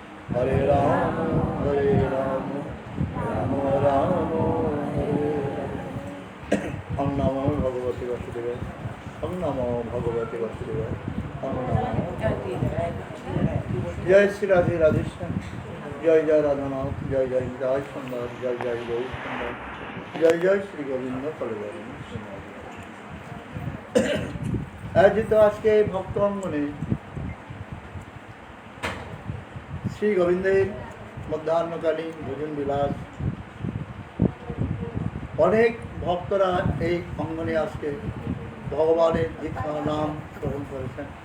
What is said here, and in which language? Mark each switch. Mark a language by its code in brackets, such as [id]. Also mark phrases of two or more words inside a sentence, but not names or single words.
[sa] হরে রাম হরে রাম রাম রাম হরে ওম নমো ভগবতে বাসুদেবায় ওম নমো ভগবতে বাসুদেবায় ওম নমো। [bn] জয় শ্রী রাধে রাধেশ্যাম, জয় জয় রাধানাথ, জয় জয় জয় সুন্দর, জয় জয় গৌর সুন্দর, জয় জয় শ্রী গোবিন্দ ফলবরণ। যেহেতু আজকে ভক্ত অঙ্গনে শ্রী গোবিন্দের মধ্যাহ্নকালীন ভোজন বিলাস, অনেক ভক্তরা এই অঙ্গনে আজকে ভগবানের দীক্ষা নাম গ্রহণ করেছেন।